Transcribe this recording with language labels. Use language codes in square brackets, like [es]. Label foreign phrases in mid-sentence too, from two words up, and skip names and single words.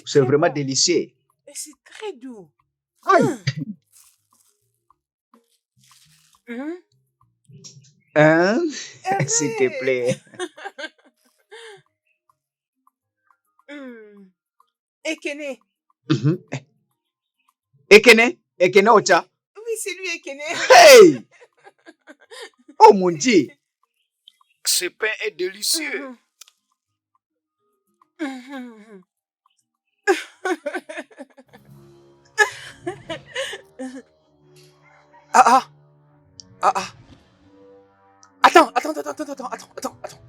[fr] c'est très vraiment bon. délicieux. Et c'est très doux. Aïe. Hum. Hein? S'il te Hervé. plaît. Ekene. Mhm. Ekene Ocha. Oui, c'est lui, Ekene. Hey! Oh mon Dieu! Ce pain est délicieux. Attends.